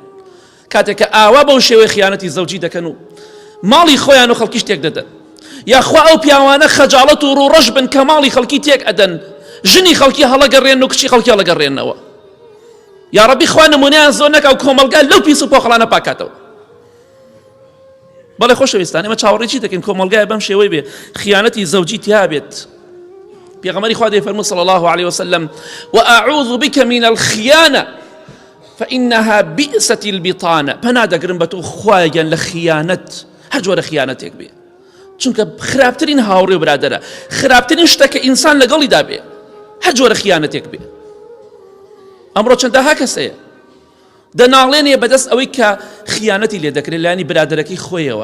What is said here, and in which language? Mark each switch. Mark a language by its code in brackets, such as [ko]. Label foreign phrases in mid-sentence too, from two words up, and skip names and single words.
[ckb] کاتێک کە ئاوا بەو شێوەی خیانەتی زەوجی دەکەن و ماڵی خۆیان و خەڵکی شتێک دەدەن، یاخوا ئەو پیاوانە خەجاڵەت و ڕوڕەش بن کە ماڵی خەڵکی تێک ئەدەن، ژنی خەڵکی هەڵەگەڕێن و کچی خەڵکی هەڵەگەڕێنەوە. یا ڕەبی خوا نمونەیان زۆر نەکا و کۆمەڵگا لەو پیس و پۆخڵانە پاکاتەوە. بەڵێ خۆشەویستان، ئێمە چاوەڕێی دەکەین کۆمەڵگایە بەم شێوەی بێ خیانەتی زەوجی تیا بێت. پێغەمبەری خوا دەیفەرموو [ar] صلی الله عليه وسلم: وأعوذ بك من الخيانة فإنها بئست البطانة. [ckb] پەنا دەگرم بە تۆ خوایان لە خیانەت، هەر جۆرە خیانەتێک بێ، چونکە خراپترین هاوڕێ و برادەرە، خراپترین شتە کە ئینسان لەگەڵیدا بێ، هەر جۆرە خیانەتێک بێ. ئەمڕۆ چەندەها کەسەیە دەناڵێنێ بەدەست ئەوەی کە خیانەتی لێ دەکرێت لایانی برادەرەکەی خۆیەوە.